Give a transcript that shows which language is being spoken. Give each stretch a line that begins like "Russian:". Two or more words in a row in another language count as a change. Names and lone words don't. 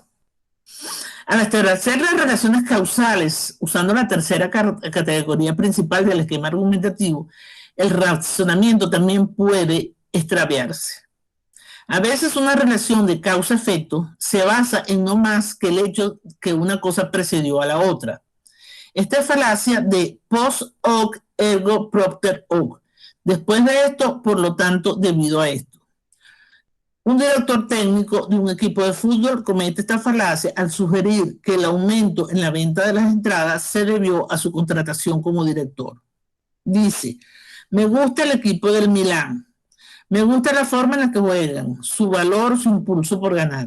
Spanish: Al establecer las relaciones causales usando la tercera categoría principal del esquema argumentativo, el razonamiento también puede extraviarse. A veces una relación de causa-efecto se basa en no más que el hecho que una cosa precedió a la otra. Esta es falacia de
Latin: post hoc ergo propter hoc.
Spanish: Después de esto, por lo tanto, debido a esto. Un director técnico de un equipo de fútbol comete esta falacia al sugerir que el aumento en la venta de las entradas se debió a su contratación como director. Dice, me gusta el equipo del Milán, me gusta la forma en la que juegan, su valor, su impulso por ganar.